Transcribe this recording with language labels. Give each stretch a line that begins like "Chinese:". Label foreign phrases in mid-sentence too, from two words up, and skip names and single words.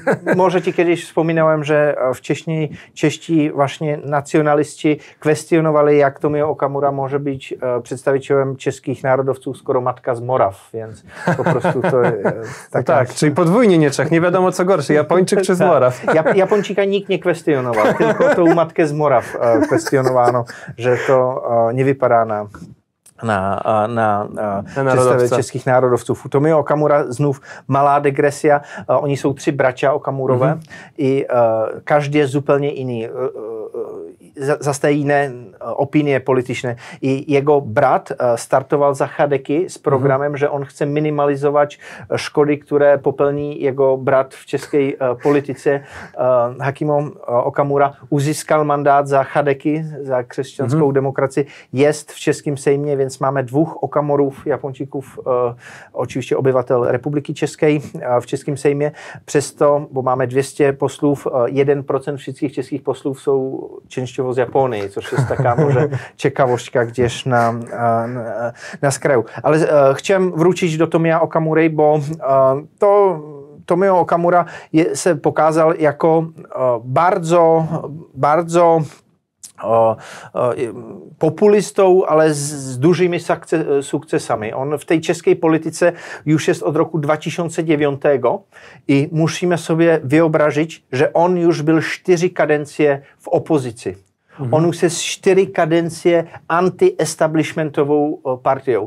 Polish: Może ci kiedyś wspominałem, że wcześniej Czesi właśnie nacjonaliści kwestionowali, jak Tomio Okamura może być przedstawicielem czeskich narodowców, skoro matka z Moraw, więc po prostu to taka... Tak, czyli podwójnie nie Czech, nie wiadomo co gorsze, Japończyk czy z Moraw. Japończyka nikt nie kwestionował, tylko tą matkę z Moraw kwestionowano, że to nie wypada
Czech: na představě českých národovců. Tomio Okamura, znów malá degresia, oni jsou 3 bratia Okamurové i každý je zupełnie jiný. Zase jiné
Polish: opinie polityczne. I jego brat
Czech: startoval za Chadeky s programem, že on chce minimalizovat škody, které popełní
Polish: jego brat
Czech: v české politice. Hakimo Okamura uzyskal mandát za Chadeky, za křesťanskou demokracii. Jest v českém sejmě, więc máme 2 Okamurów, Japończyków, oczywiście obyvatel Republiky České v českém sejmě. Přesto, bo máme 200 poslów, 1% wszystkich českých poslów jsou
Polish: częściowo z Japonii,
Czech: což je taká
Polish: może ciekawostka gdzieś na skraju. Ale chciałem wrócić do Tomia Okamury, bo Tomio Okamura se pokazał jako bardzo populistou,
Czech: ale s dužími sukcesami. On v té české politice už je od roku 2009 i musíme sobě vyobražit, že on už byl 4 kadencie v opozici. On už je 4 kadencie anti-establishmentovou partiou.